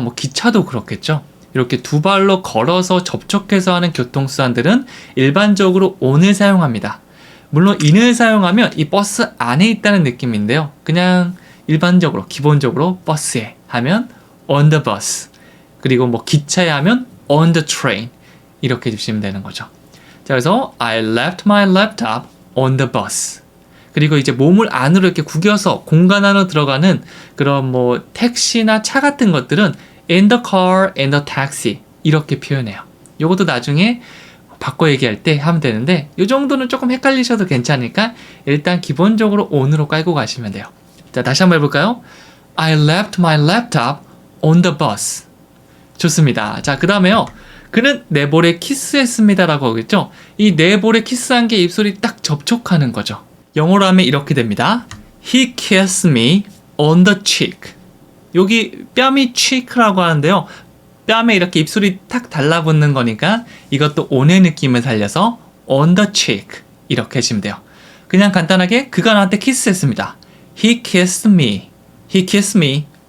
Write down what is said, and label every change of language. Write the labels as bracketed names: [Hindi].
[Korean] 뭐 기차도 그렇겠죠. 이렇게 두 발로 걸어서 접촉해서 하는 교통수단들은 일반적으로 on을 사용합니다. 물론 in을 사용하면 이 버스 안에 있다는 느낌인데요. 그냥 일반적으로 기본적으로 버스에 하면 [English] on the bus, [Korean] 그리고 뭐 기차에 하면 [English] on the train, [Korean] 이렇게 해주시면 되는 거죠. 자, 그래서 [English] I left my laptop on the bus. [Korean] 그리고 이제 몸을 안으로 이렇게 구겨서 공간 안으로 들어가는 그런 뭐 택시나 차 같은 것들은 [English] in the car, in the taxi, [Korean] 이렇게 표현해요. 요것도 나중에 바꿔 얘기할 때 하면 되는데, 이 정도는 조금 헷갈리셔도 괜찮으니까 일단 기본적으로 on으로 깔고 가시면 돼요. 자, 다시 한번 해볼까요? [English] I left my laptop on the bus. [Korean] 좋습니다. 자, 그 다음에요. 그는 내 볼에 키스했습니다 라고 하겠죠. 이 내 볼에 키스한 게 입술이 딱 접촉하는 거죠. 영어로 하면 이렇게 됩니다. [English] He kissed me on the cheek. [Korean] 여기 뺨이 cheek라고 하는데요. 뺨에 이렇게 입술이 탁 달라붙는 거니까 이것도 on의 느낌을 살려서 [English] on the cheek, [Korean] 이렇게 하시면 돼요. 그냥 간단하게 그가 나한테 키스했습니다. [English] He kissed me. He kissed me.